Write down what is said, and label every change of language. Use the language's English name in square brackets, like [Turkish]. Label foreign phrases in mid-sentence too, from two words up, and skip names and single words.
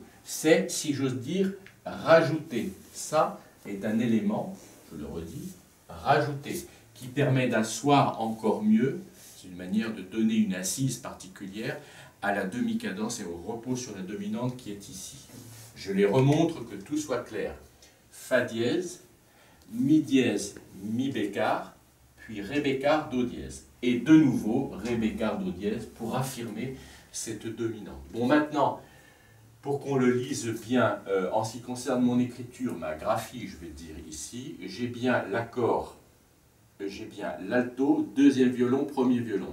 [French] C'est, si j'ose dire, rajouter. Ça est un élément, je le redis, rajouter, qui permet d'asseoir encore mieux, c'est une manière de donner une assise particulière à la demi-cadence et au repos sur la dominante qui est ici. Je les remontre que tout soit clair. Fa dièse, Mi dièse, Mi bécard, puis Ré bécard, Do dièse. Et de nouveau, Ré bécard, Do dièse pour affirmer cette dominante. Bon, maintenant, pour qu'on le lise bien, en ce qui concerne mon écriture, ma graphie, je vais dire ici, j'ai bien l'accord, j'ai bien l'alto, deuxième violon, premier violon.